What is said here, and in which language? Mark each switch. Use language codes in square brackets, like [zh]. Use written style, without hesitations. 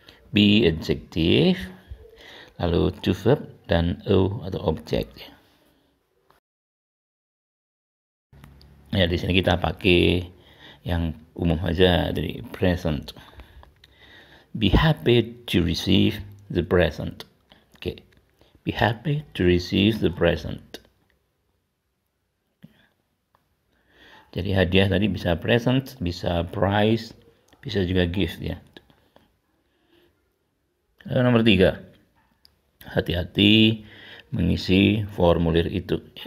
[en] Be adjective, [id] lalu [en] to verb [id] dan o atau [en] object. [id] Ya di sini kita pakai yang umum aja dari present. [en] Be happy to receive the present. Oke. Be happy to receive the present. [id] Jadi hadiah tadi bisa present, bisa prize, bisa juga gift ya. Lalu nomor 3. Hati-hati mengisi formulir itu.